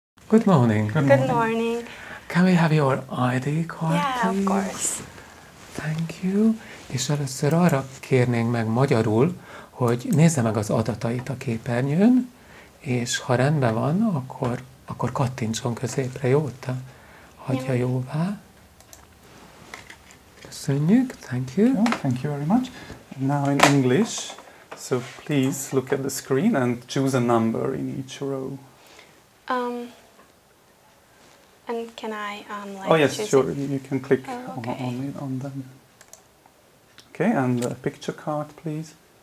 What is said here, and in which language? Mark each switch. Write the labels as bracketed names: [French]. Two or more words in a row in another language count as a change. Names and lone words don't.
[English] Good morning. Good morning. Can we have your ID card, Yeah, please? of course. Thank you. [Hungarian] És először arra kérnénk meg magyarul, hogy nézze meg az adatait a képernyőn, és ha rendben van, akkor kattintson középre, jó? Te hagyja jóvá. Köszönjük. [English] Thank you. Oh, thank you very much. Now in English, so please look at the screen and choose a number in each row. And can I like oh yes, choose sure. it? You can click okay. on them. Okay, and the picture card, please.